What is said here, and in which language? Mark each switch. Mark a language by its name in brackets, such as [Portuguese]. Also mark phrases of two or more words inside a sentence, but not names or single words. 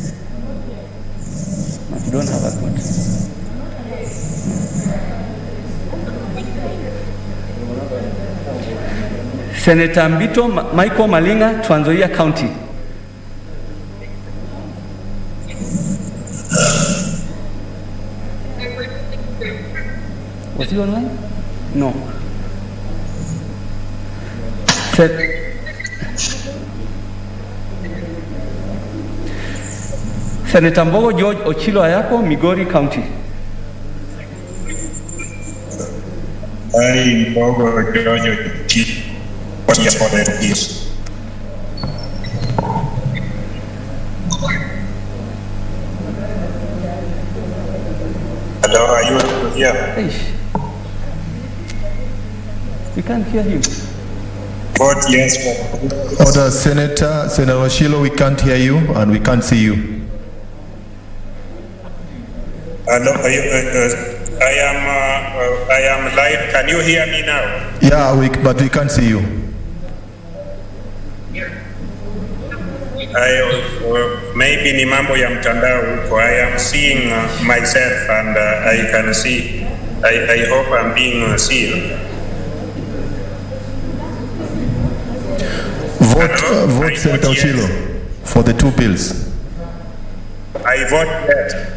[English] You don't have a vote. Senator Mbito Michael Malinga, Trans Nzoia County. Was he online? No. Senator Mbogo George Ochilo Ayako, Migori County. I Mbogo George Ochilo. Yes for the yes. Hello, are you here? We can't hear him. Vote yes for. Order, Senator Ochilo, we can't hear you and we can't see you. Hello, I am live. Can you hear me now? Yeah, but we can't see you. [Swahili] Maybe ni mambo ya mtandao huko. [English] I am seeing myself and I can see. I hope I'm being seen. Vote Senator Ochilo for the two bills. I vote yes.